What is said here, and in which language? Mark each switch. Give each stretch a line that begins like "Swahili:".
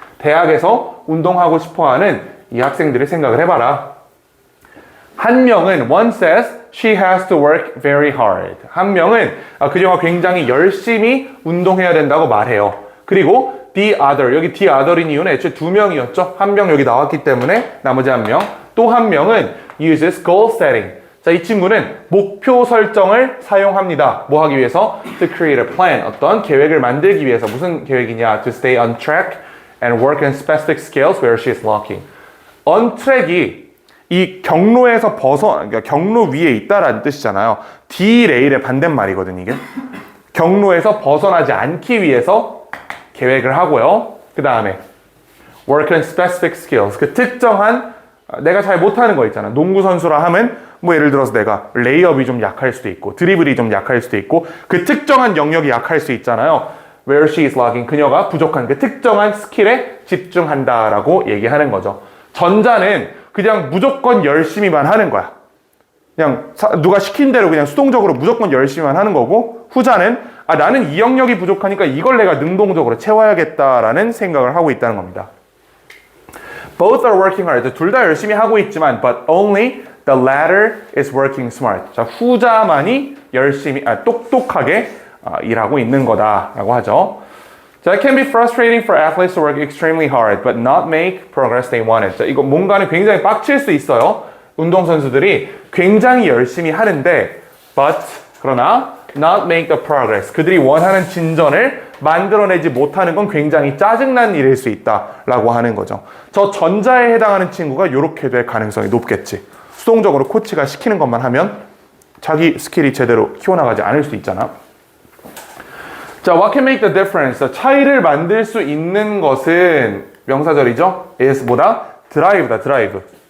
Korean: 대학에서 운동하고 싶어하는 이 학생들을 생각을 해봐라. 한 명은
English: one says she has to work very hard.
Korean: 한 명은 그녀가 굉장히 열심히 운동해야 된다고 말해요. 그리고
English: the other,
Korean: 여기 the other인 이유는 애초에 두 명이었죠. 한 명 여기 나왔기 때문에 나머지 한 명. 또 한 명은
English: uses goal setting.
Korean: 자, 이 친구는 목표 설정을 사용합니다. 뭐 하기 위해서?
English: To create a plan.
Korean: 어떤 계획을 만들기 위해서. 무슨 계획이냐?
English: To stay on track and work on specific skills where she is lacking.
Korean: on track이 이 경로에서 그러니까 경로 위에 있다라는 뜻이잖아요. derail의 반대말이거든, 이게. 경로에서 벗어나지 않기 위해서 계획을 하고요. 그 다음에
English: work on specific skills.
Korean: 그 특정한 내가 잘 못하는 거 있잖아. 농구 선수라 하면 뭐 예를 들어서 내가 레이업이 좀 약할 수도 있고 드리블이 좀 약할 수도 있고 그 특정한 영역이 약할 수 있잖아요.
English: Where she is lacking.
Korean: 그녀가 부족한 그 특정한 스킬에 집중한다라고 얘기하는 거죠. 전자는 그냥 무조건 열심히만 하는 거야. 그냥 누가 시킨 대로 그냥 수동적으로 무조건 열심히만 하는 거고, 후자는 나는 이 영역이 부족하니까 이걸 내가 능동적으로 채워야겠다라는 생각을 하고 있다는 겁니다.
English: Both are working hard.
Korean: 둘 다 열심히 하고 있지만
English: but only the latter is working smart.
Korean: 자, 후자만이 열심히 똑똑하게 일하고 있는 거다라고 하죠.
English: 자, it can be frustrating for athletes to work extremely hard but not make progress they wanted.
Korean: 자, 이거 뭔가는 굉장히 빡칠 수 있어요. 운동선수들이 굉장히 열심히 하는데 그러나
English: not make the progress.
Korean: 그들이 원하는 진전을 만들어내지 못하는 건 굉장히 짜증난 일일 수 있다라고 하는 거죠. 저 전자에 해당하는 친구가 이렇게 될 가능성이 높겠지. 수동적으로 코치가 시키는 것만 하면 자기 스킬이 제대로 키워나가지 않을 수 있잖아.
English: 자, what can make the difference?
Korean: 차이를 만들 수 있는 것은 명사절이죠. is보다 drive다, drive.